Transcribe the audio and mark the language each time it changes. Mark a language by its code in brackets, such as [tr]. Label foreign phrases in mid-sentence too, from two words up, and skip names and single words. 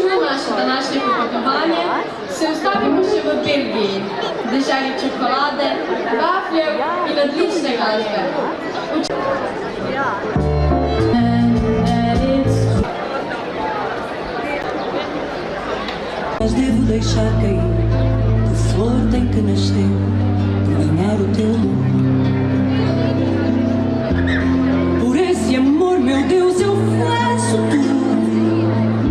[sl] nasze današnje popotovanje se ustavimo še v Belgiji, deželi čokolade, vafljev in odlične glasbe. [pt] Mas devo deixar cair, que flor tem que nascer para ganhar o teu nome. Por esse amor, meu Deus, eu faço tudo.